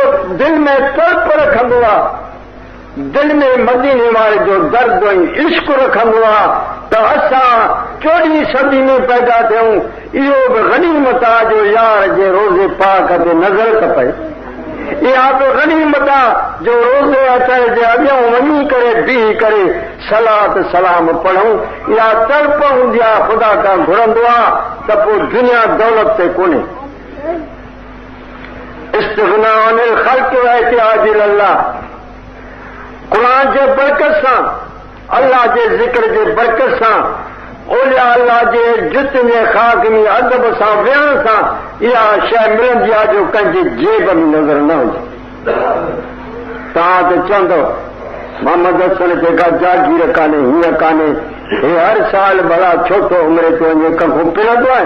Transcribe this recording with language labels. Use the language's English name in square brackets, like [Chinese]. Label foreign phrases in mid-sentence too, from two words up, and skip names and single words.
[Sindhi] दिलि में तड़प रखंदो आहे दिल में मदीने वारे जो दर्द ऐं इश्क रखंदो आहे त असां 14वीं सदी में पैदा थियूं इहो बि गनीमत आहे जो यार जे रोज़े पाक ते नज़र त पए इहा बि गनीमत आहे जो रोज़े अचण जे अॻियां वञी करे बीह करे सलात सलाम पढ़ूं इहा तड़प हूंदी आहे ख़ुदा खां घुरंदो आहे त पोइ दुनिया दौलत ते कोन्हे [Arabic] استغناء عن الخلق واحتياج إلى الله [Sindhi] क़ुरान जे बरकत सां अल्लाह जे ज़िक्र जे बरकत सां ओलिया अल्लाह जे जुतनि जे ख़ाक में अदब सां विहण सां इहा शइ मिलंदी आहे जो कंहिंजी जेब में नज़र न हुजे। तव्हां त चवंदव मोहम्मद हसन खे का जागीर कान्हे हीअं कान्हे हे हर साल भला छो थो उमिरि ते वञे कंखो पिरंदो आहे